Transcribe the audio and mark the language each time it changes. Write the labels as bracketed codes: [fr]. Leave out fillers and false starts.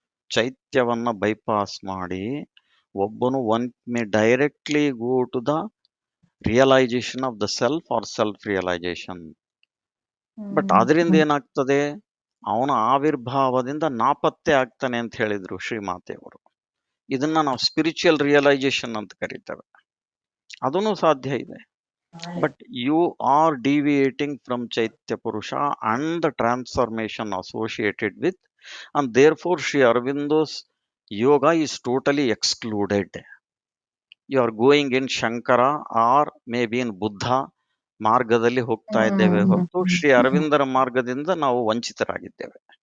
[kn] ಚೈತ್ಯವನ್ನ bypass ಮಾಡಿ ಒಬ್ಬನು [en] One may directly go to the realization of the self or self realization. [kn] But ಅದರಿಂದ ಏನಾಗ್ತದೆ, ಅವನ ಆವಿರ್ಭಾವದಿಂದ ನಾಪತ್ತೆ ಆಗ್ತಾನೆ ಅಂತ ಹೇಳಿದ್ರು ಶ್ರೀಮಾತೆಯವರು. ಇದನ್ನ ನಾವು ಸ್ಪಿರಿಚುವಲ್ ರಿಯಲೈಸೇಷನ್ ಅಂತ ಕರೀತೇವೆ. ಅದನ್ನು ಸಾಧ್ಯ ಇದೆ. [en] But you are deviating from Chaitya Purusha and the transformation associated with, and therefore Sri Aurobindo's yoga is totally excluded. You are going in Shankara or maybe in Buddha [kn] ಮಾರ್ಗದಲ್ಲಿ ಹೋಗ್ತಾ ಇದ್ದೇವೆ ಹೊರತು ಶ್ರೀ ಅರವಿಂದರ ಮಾರ್ಗದಿಂದ ನಾವು ವಂಚಿತರಾಗಿದ್ದೇವೆ.